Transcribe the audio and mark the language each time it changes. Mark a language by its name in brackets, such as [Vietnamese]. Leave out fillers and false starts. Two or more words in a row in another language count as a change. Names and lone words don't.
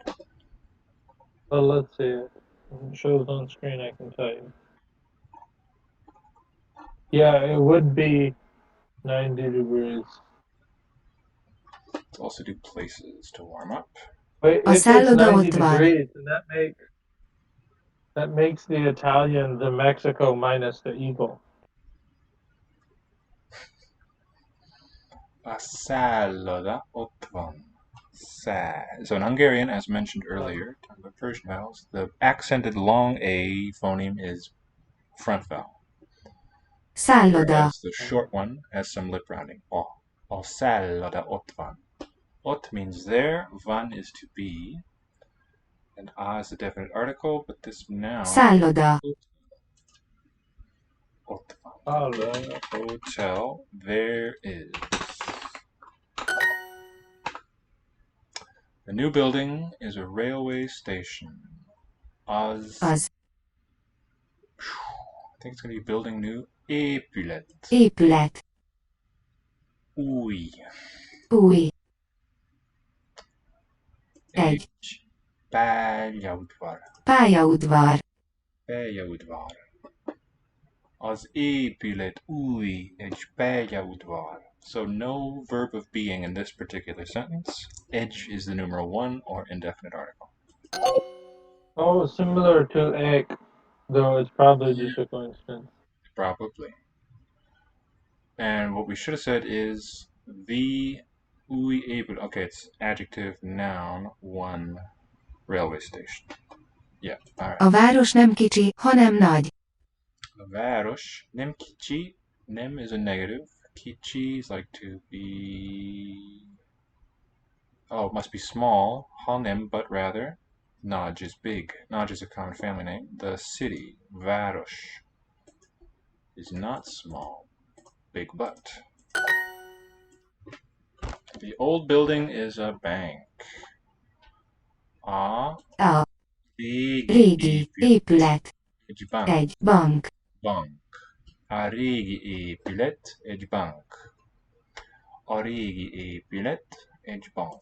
[English] Well, let's see it. It shows on screen, I can tell you. Yeah, it would be 90 degrees. Let's also do places to warm up. Wait, [Hungarian] A [English] if it's [Hungarian] szálloda 90 ott van. [English] degrees, then that makes the Italian the Mexico minus the eagle. [Hungarian] A szálloda ott van. [English] So in Hungarian, as mentioned earlier, talking about Persian vowels, the accented long A phoneme is front vowel, [Hungarian] Szálloda. [English] whereas the short one has some lip rounding. O. [Hungarian] A szálloda ott van. [English] Ott means there, van is to be, and a is the definite article, but this noun. [Hungarian] Szálloda. Ott van. [English] Hello. The hotel. There is. The new building is a railway station. [Hungarian] Az. [English] I think it's going to be building new. [Hungarian] Épület. Épület. Új. Új. Egy. Pályaudvar. Pályaudvar. Pályaudvar. Az épület új egy pályaudvar. [English] So no verb of being in this particular sentence. Edge is the numeral 1 or indefinite article. Oh, similar to egg, though it's probably just a coincidence. Probably. And what we should have said is the új épület. Okay, it's adjective, noun, 1, railway station. Yeah, alright. [Hungarian] A város nem kicsi, hanem nagy. A város nem kicsi. Nem [English] is a negative. Kicsi is like to be... Oh, it must be small. Hanem, but rather. Nagy is big. Nagy is a common family name. The city, város, is not small. Big but. The old building is a bank. [Hungarian] A Régi épület. Egy bank. Egy bank. Bank. A régi épület egy bank. A régi épület egy bank.